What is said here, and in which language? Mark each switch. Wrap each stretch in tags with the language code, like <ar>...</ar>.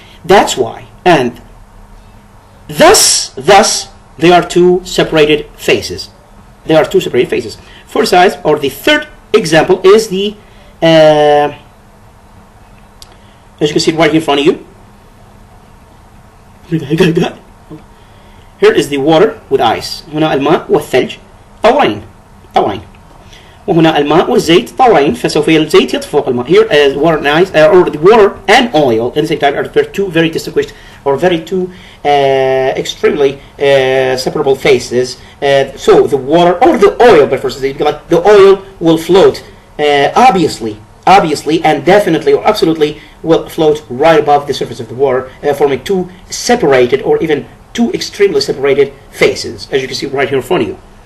<en>That's why, and thus they are two separated phases. They are two separated phases. For size, or the third example is the, as you can see right here in front of you. Here is the water with ice.</en> <ar>هنا الماء والثلج طورين. وهنا الماء والزيت طورين، فسوف الزيت يطفو فوق الماء.</ar> <en>Here is water and ice, or the water and oil in the same time are two very distinguished or very two extremely separable phases. So the water or the oil, but first the oil will float obviously and definitely or absolutely will float right above the surface of the water, forming two separated or even two extremely separated phases, as you can see right here in front of you.</en>